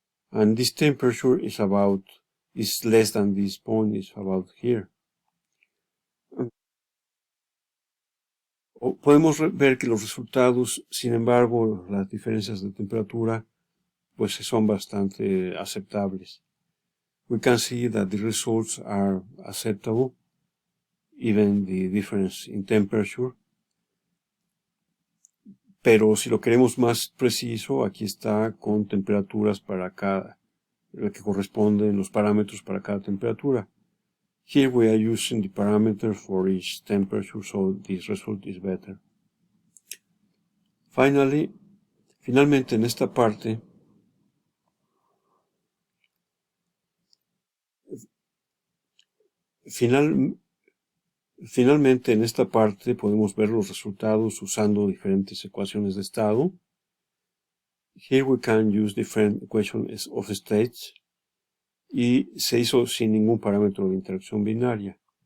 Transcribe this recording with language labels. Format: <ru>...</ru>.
<en>And this temperature is less than this point, is about here.</en> <es>Podemos ver que los resultados, sin embargo, las diferencias de temperatura, pues son bastante aceptables.</es> <en>We can see that the results are acceptable, even the difference in temperature.</en> <es>Pero si lo queremos más preciso, aquí está con temperaturas para cada, que corresponden los parámetros para cada temperatura.</es> <en>Here we are using the parameter for each temperature, so this result is better.</en> <es>Finalmente en esta parte, finalmente en esta parte podemos ver los resultados usando diferentes ecuaciones de estado.</es> <en>Here we can use different equations of states.</en> <es>Y se hizo sin ningún parámetro de interacción binaria.</es>